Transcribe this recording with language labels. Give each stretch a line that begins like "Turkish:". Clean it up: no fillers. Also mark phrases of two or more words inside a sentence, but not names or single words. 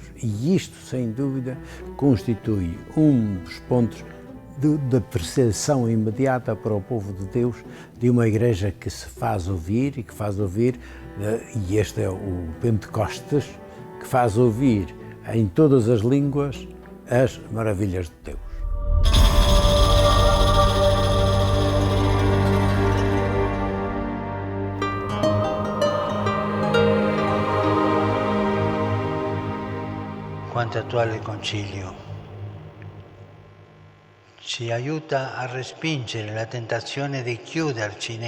Portuguese: E isto, sem dúvida, constitui um dos pontos da percepção imediata para o povo de Deus de uma igreja que se faz ouvir e que faz ouvir, e este é o Pentecostes, que faz ouvir em todas as línguas as maravilhas de Deus.
Italian: Quanto attuale concilio ci aiuta a respingere la tentazione di chiuderci nei